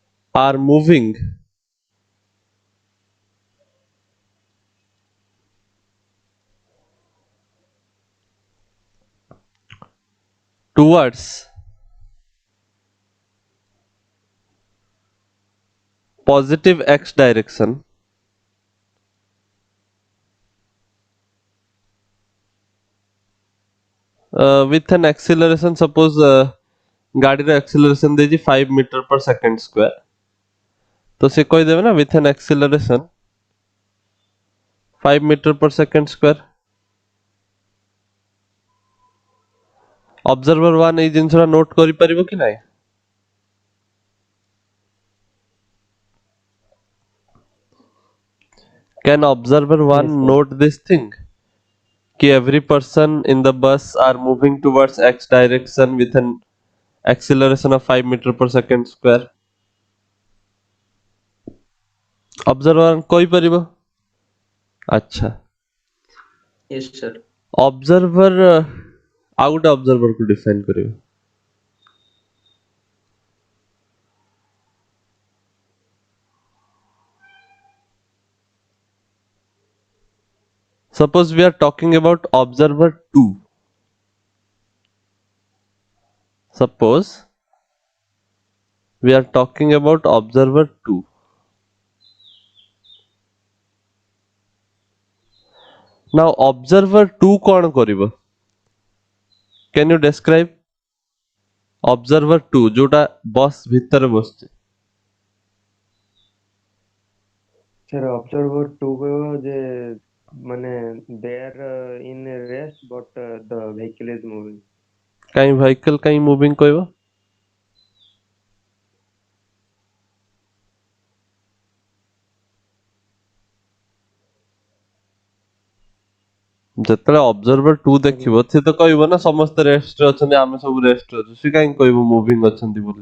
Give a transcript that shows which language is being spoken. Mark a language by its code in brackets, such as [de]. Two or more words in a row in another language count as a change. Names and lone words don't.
[en] are moving towards positive x direction with an acceleration, suppose ଗାଡ଼ିର acceleration ଦେଇଛି 5 meter per second square, [or] ତ ସେ କହିଦେବେ ନା [en] with an acceleration 5 meter per second square. [or] observer 1 ଏଇ ଜିନିଷଟା ନୋଟ୍ କରିପାରିବ କି ନାହିଁ? [en] Can observer 1 Yes, sir. note this thing कि every person in the bus are moving towards x direction with an acceleration of 5 meter per second square? [or] observer 1 କହିପାରିବ? ଆଚ୍ଛା, [en] Yes, sir. [or] observer ଆଉ ଗୋଟେ observer କୁ define କରିବ. [en] Suppose we are talking about observer 2. Suppose we are talking about observer 2. [or] Now observer 2 କଣ କରିବ? [en] Can you describe? observer 2 [or] ଯୋଉଟା ବସ୍ ଭିତରେ ବସିଛି. [en] Sir, observer 2 [or] କହିବ ଯେ ମାନେ [en] they are in a rest but the vehicle is moving. [or] କାଇଁ vehicle କାଇଁ moving କହିବ? ଯେତେବେଳେ observer 2 ଦେଖିବ ସେ ତ କହିବ ନା ସମସ୍ତେ ରେଷ୍ଟ ରେ ଅଛନ୍ତି, ଆମେ ସବୁ ରେଷ୍ଟ ରେ ଅଛୁ. ସେ କାହିଁ କହିବ ମୁଭିଂ ଅଛନ୍ତି ବୋଲି?